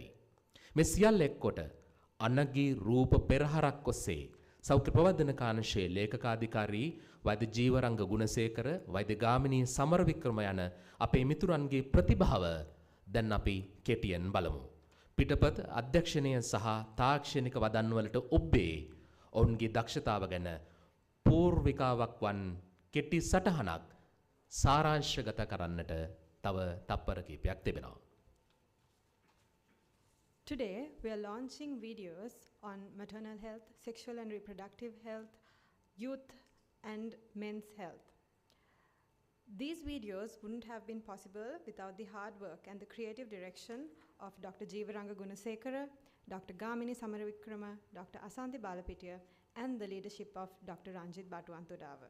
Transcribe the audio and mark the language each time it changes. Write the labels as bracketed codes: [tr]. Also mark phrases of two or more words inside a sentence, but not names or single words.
[si] මේ සියල්ල එක්කොට අනගී රූප පෙරහරක් ඔස්සේ සෞඛ්‍ය ප්‍රවර්ධන කාර්යාංශයේ ලේකකාධිකාරී වෛද්‍ය ජීවරංග ගුණසේකර, වෛද්‍ය ගාමිණී සමරවික්‍රම යන අපේ මිතුරන්ගේ ප්‍රතිභාව දැන් අපි කෙටියෙන් බලමු. පිටපත අධ්‍යක්ෂණය සහ තාක්ෂණික වදන් වලට ඔබේ ඔවුන්ගේ දක්ෂතාව ගැන පූර්විකාවක් වන් කෙටි සටහනක් සාරාංශගත කරන්නට තව තප්පර කිහිපයක් තිබෙනවා. [en] Today, we are launching videos on maternal health, sexual and reproductive health, youth and men's health. These videos wouldn't have been possible without the hard work and the creative direction of Dr. Jeevaranga Gunasekara, Dr. Gamini Samaravikrama, Dr. Asanti Balapitiya, and the leadership of Dr. Ranjit Batuantudava.